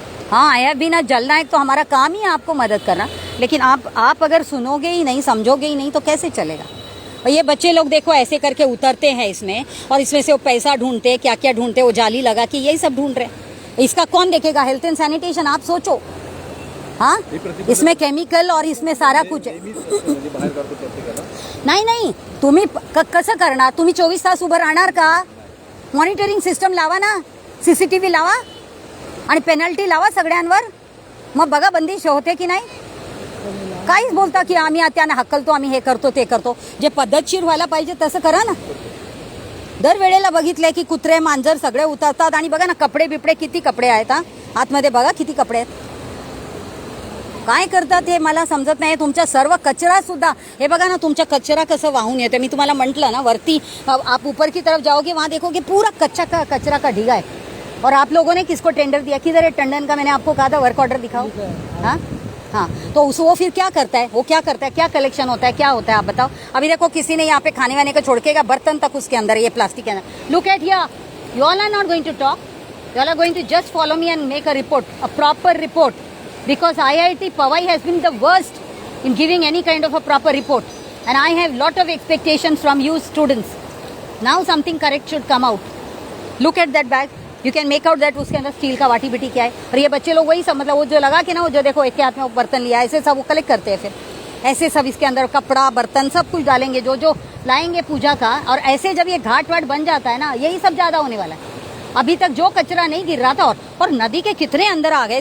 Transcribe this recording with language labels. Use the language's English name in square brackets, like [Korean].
[Hindi] हाँ आया भी ना जलना है, तो हमारा काम ही है आपको मदद करना, लेकिन आप अगर सुनोगे ही नहीं, समझोगे ही नहीं, तो कैसे चलेगा? और ये बच्चे लोग देखो ऐसे करके उतरते हैं इसमें, और इसमें से वो पैसा ढूंढते हैं, क्या क्या ढूंढते हैं, वो जाली लगा के यही सब ढूंढ रहे हैं। इसका कौन देखेगा? हेल्थ एंड सैनिटेशन, आप सोचो। हाँ इसमें केमिकल और इसमें सारा कुछ [Marathi] आहे. नाही तुम्ही कसं करणार? तुम्ही 24 तास उभं राहणार का? मॉनिटरिंग सिस्टम लावा ना, सीसीटीव्ही लावा आणि पेनल्टी लावा सगळ्यांवर, मग बघा बंदिश होते की नाही. काहीच बोलता की आम्ही त्याने हकलतो, आम्ही हे करतो ते करतो. जे पद्धतशीर व्हायला पाहिजे तसं करा ना. दरवेळेला बघितलंय की कुत्रे मांजर सगळे उतरतात आणि बघा ना कपडे बिपडे किती कपडे आहेत. आतमध्ये बघा किती कपडे आहेत. काय करतात हे मला समजत नाही. तुमचा सर्व कचरा सुद्धा हे बघा ना, तुमचा कचरा कसं वाहून येतो. मी तुम्हाला म्हटलं ना वरती [Hindi] आप ऊपर की तरफ जाओगे वहाँ देखोगे पूरा कचरा का ढीगा है. और आप लोगों ने किसको टेंडर दिया? किधर है टंडन का? मैंने आपको कहा था वर्क ऑर्डर दिखाओ. हाँ हाँ, तो वो फिर क्या करता है? वो क्या करता है? क्या कलेक्शन होता है? क्या होता है आप बताओ. अभी देखो किसी ने यहाँ पे खाने वाने का छोड़ के बर्तन तक उसके अंदर, ये प्लास्टिक के अंदर. [English] Look at here, you all are not going to talk, you all are going to just follow me and make a report, a proper report, because IIT Powai has been the worst in giving any kind of a proper report, and I have lot of expectations from you students. Now something correct should come out. Look at that bag, you can make out that [Hindi] उसके अंदर steel का वाटी बिटी क्या है. और ये बच्चे लोग वही सब मतलब वो जो लगा के ना, वो जो देखो एक के हाथ में वो बर्तन लिया ऐसे सब वो कलेक्ट करते हैं. फिर ऐसे सब इसके अंदर कपड़ा बर्तन सब कुछ डालेंगे जो जो लाएंगे पूजा का. और ऐसे जब ये घाट वाट बन जाता है ना, यही सब ज्यादा होने वाला है. अभी तक जो कचरा नहीं गिर रहा था, और नदी के कितने अंदर आ गए.